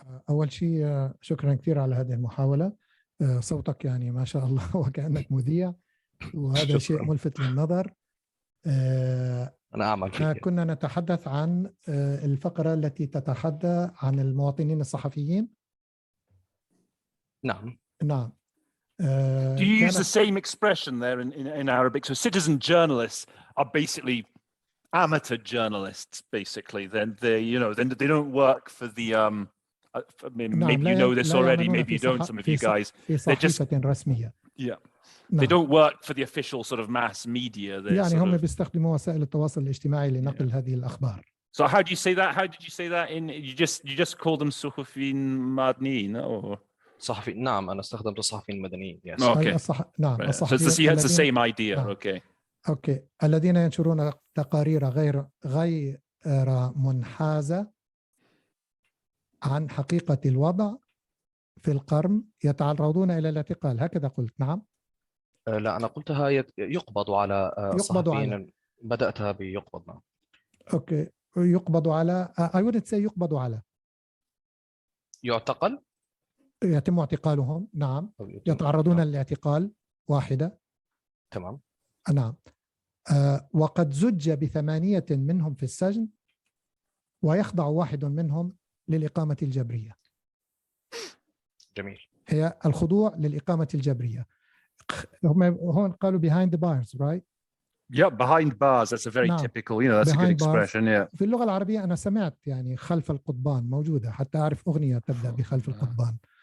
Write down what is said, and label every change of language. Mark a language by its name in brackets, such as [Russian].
[Arabic] أول شيء شكرا كثير على هذه المحاولة. صوتك يعني ما شاء الله وكأنك مذيع، وهذا شيء ملفت للنظر. أنا أعمل فيه. كنا نتحدث عن الفقرة التي تتحدث عن المواطنين الصحفيين. نعم. نعم. [English] Do you use the same expression there in Arabic? So citizen journalists are basically amateur journalists, basically. Then they don't work for the maybe you know this already, maybe you don't, some of you guys. They're just رسمية. Yeah. They don't work for the official sort of mass media. [Arabic] يعني هم بيستخدموا وسائل التواصل الاجتماعي لنقل هذه الأخبار. [English] So how do you say that? How did you say that in you just call them صحفيين مدنيين or [Arabic] صحفيين؟ نعم، أنا استخدمت الصحفيين المدنيين. [English] Yes. Okay. نعم. الصحفيين. So it's the same idea. [Arabic] نعم. [English] Okay. Okay. [Arabic] الذين ينشرون تقارير غير منحازة عن حقيقة الوضع في القرم يتعرضون إلى الاعتقال، هكذا قلت. نعم. لا، أنا قلتها يقبض على الصحفيين. بدأتها بيقبض. نعم. أوكي. يقبض على [English] I wouldn't say [Arabic] يقبض على. يعتقل. يتم اعتقالهم. نعم. يتعرضون للاعتقال. واحدة. تمام. نعم. وقد زج ب8 منهم في السجن، ويخضع واحد منهم للإقامة الجبرية. جميل. هي الخضوع للإقامة الجبرية. هم هون قالوا [English] behind the bars, right? Yeah, behind bars. That's a very typical, that's a good expression. Yeah. [Arabic] في اللغة العربية أنا سمعت يعني خلف القضبان موجودة، حتى أعرف أغنية تبدأ بخلف القضبان.